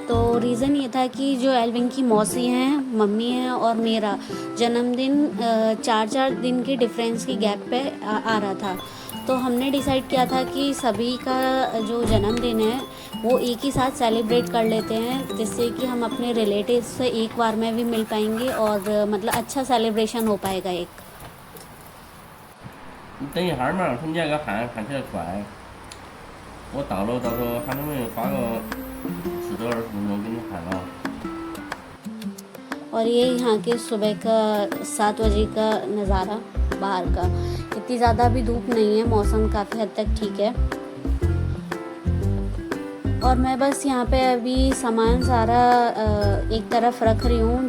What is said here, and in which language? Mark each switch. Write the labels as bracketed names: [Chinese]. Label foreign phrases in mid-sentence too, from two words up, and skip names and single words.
[Hindi] तो रीज़न ये था कि जो एल्विन की मौसी हैं, मम्मी हैं और मेरा जन्मदिन 4 दिन के डिफरेंस के गैप पे आ रहा था। तो हमने डिसाइड किया था कि सभी का जो जन्मदिन है वो एक ही साथ सेलिब्रेट कर लेते हैं, जिससे कि हम अपने रिलेटिव्स से एक बार में भी मिल पाएंगे और मतलब अच्छा सेलिब्रेशन हो पाएगा एक। [Chinese] 等一下嘛，他家个焊起来快，我到了还能不能花个10到20分钟给你焊了。 [Hindi] और ये यहाँ के सुबह का 7 बजे का नज़ारा बाहर का। इतनी ज़्यादा भी धूप नहीं है, मौसम काफ़ी हद तक ठीक है। और मैं बस यहाँ पे अभी सामान सारा एक तरफ रख रही हूँ।